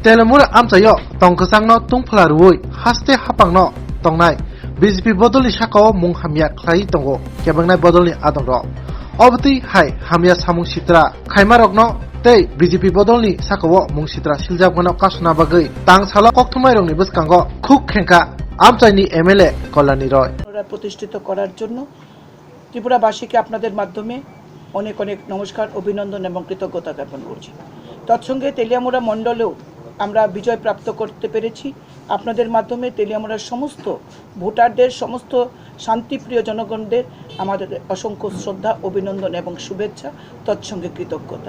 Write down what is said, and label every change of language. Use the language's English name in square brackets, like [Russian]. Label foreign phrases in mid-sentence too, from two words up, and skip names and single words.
[Kok Borok] Telemura amchayo tongkasangno tungphalarui haste hapangno tongnai BJP bodolni sakao mung hamya khlai tongo kebangnai bodolni adongro obti hai hamya samung sitra khaimarokno tei BJP bodolni sakao mung sitra siljabgano kasuna bagai tang sala kokthmairongni buskango khuk khenka আমচাইনি এমএলএ কল্যাণী রয় [Bangla] প্রতিষ্ঠিত করার জন্য ত্রিপুরাবাসীকে আপনাদের মাধ্যমে অনেক অনেক নমস্কার অভিনন্দন এবং কৃতজ্ঞতা জ্ঞাপন করছি। তৎসঙ্গে তেলিয়ামুড়া মণ্ডলেও আমরা বিজয় প্রাপ্ত করতে পেরেছি। আপনাদের মাধ্যমে তেলিয়ামুড়ার সমস্ত ভোটারদের সমস্ত শান্তিপ্রিয় জনগণদের আমাদের অসংখ্য শ্রদ্ধা অভিনন্দন এবং শুভেচ্ছা তৎসঙ্গে কৃতজ্ঞতা।